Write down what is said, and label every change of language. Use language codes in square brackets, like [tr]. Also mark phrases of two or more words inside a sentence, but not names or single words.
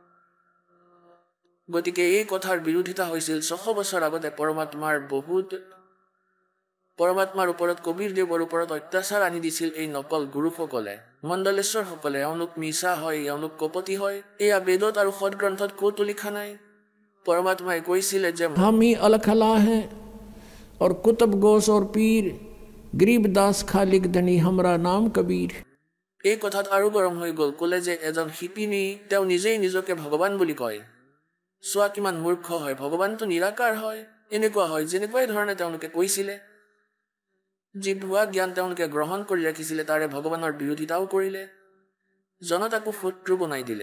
[as] গতিকে এই কথাৰ বিৰোধিতা হৈছিল 600 বছৰ আগতে পৰমাত্মাৰ ওপৰত কবীৰদেৱৰ ওপৰত অত্যাচাৰ আনি দিছিল এই নকল গুৰুসকলে, মণ্ডলেশ্বৰসকলে। এওঁলোক মিছা হয়, এওঁলোক কপটি হয়। এয়া বেদত আৰু সদগ্ৰন্থত ক'তো লিখা নাই। পৰমাত্মাই কৈছিলে যে [hi] हम ही अलखला हैं और कुतुब घोष और पीर गरीबदास खालिक धनी हमरा नाम कबीर। [as] এই কথাত আৰু গৰম হৈ গ'ল। ক'লে যে এজন শিপিনী তেওঁ নিজেই নিজকে ভগৱান বুলি কয়। চোৱা কিমান মূৰ্খ হয়, ভগৱানটো নিৰাকাৰ হয়। এনেকুৱা হয় যেনেকুৱাই ধৰণে তেওঁলোকে কৈছিলে। যি ভুৱা জ্ঞান তেওঁলোকে গ্ৰহণ কৰি ৰাখিছিলে তাৰে ভগৱানৰ বিৰোধিতাও কৰিলে, জনতাকো শত্ৰু বনাই দিলে।